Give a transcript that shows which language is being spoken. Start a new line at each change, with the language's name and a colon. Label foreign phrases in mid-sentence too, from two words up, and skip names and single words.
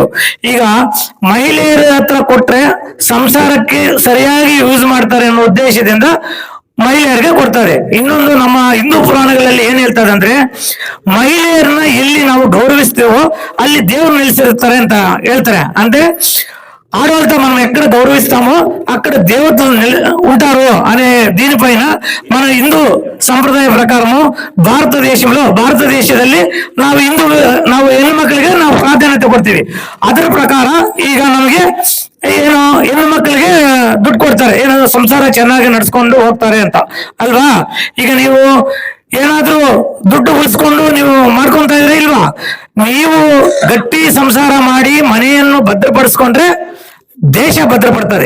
Kannada: ಈಗ ಮಹಿಳೆಯರ ಹತ್ರ ಕೊಟ್ರೆ ಸಂಸಾರಕ್ಕೆ ಸರಿಯಾಗಿ ಯೂಸ್ ಮಾಡ್ತಾರೆ ಅನ್ನೋ ಉದ್ದೇಶದಿಂದ ಮಹಿಳೆಯರಿಗೆ ಕೊಡ್ತಾರೆ. ಇನ್ನೊಂದು, ನಮ್ಮ ಹಿಂದೂ ಪುರಾಣಗಳಲ್ಲಿ ಏನ್ ಹೇಳ್ತಾರೆ ಅಂದ್ರೆ, ಮಹಿಳೆಯರನ್ನ ಎಲ್ಲಿ ನಾವು ಗೌರವಿಸ್ತೇವೋ ಅಲ್ಲಿ ದೇವರು ನಿಲ್ಲಿಸಿರ್ತಾರೆ ಅಂತ ಹೇಳ್ತಾರೆ.
Telugu: అంటే ఆడవాళ్ళతో మనం ఎక్కడ గౌరవిస్తామో అక్కడ దేవతలు ఉంటారు అనే దీనిపైన మన హిందూ సంప్రదాయ ప్రకారము
Kannada: ಭಾರತದೇಶದಲ್ಲಿ ನಾವು ಹೆಣ್ಣು ಮಕ್ಕಳಿಗೆ ನಾವು ಪ್ರಾಧಾನ್ಯತೆ ಕೊಡ್ತೀವಿ. ಅದರ ಪ್ರಕಾರ ಈಗ ನಮಗೆ ಏನು ಹೆಣ್ಣು ಮಕ್ಕಳಿಗೆ ದುಡ್ಡು ಕೊಡ್ತಾರೆ, ಏನಾದ್ರು ಸಂಸಾರ ಚೆನ್ನಾಗಿ ನಡ್ಸ್ಕೊಂಡು ಹೋಗ್ತಾರೆ ಅಂತ ಅಲ್ವಾ. ಈಗ ನೀವು ಏನಾದ್ರೂ ದುಡ್ಡು ಉಳಿಸ್ಕೊಂಡು ನೀವು ಮಾಡ್ಕೊಂತ ಇದ್ರೆ ಇಲ್ವಾ, ನೀವು ಗಟ್ಟಿ ಸಂಸಾರ ಮಾಡಿ ಮನೆಯನ್ನು ಭದ್ರಪಡಿಸ್ಕೊಂಡ್ರೆ ದೇಶ ಭದ್ರಪಡ್ತದೆ.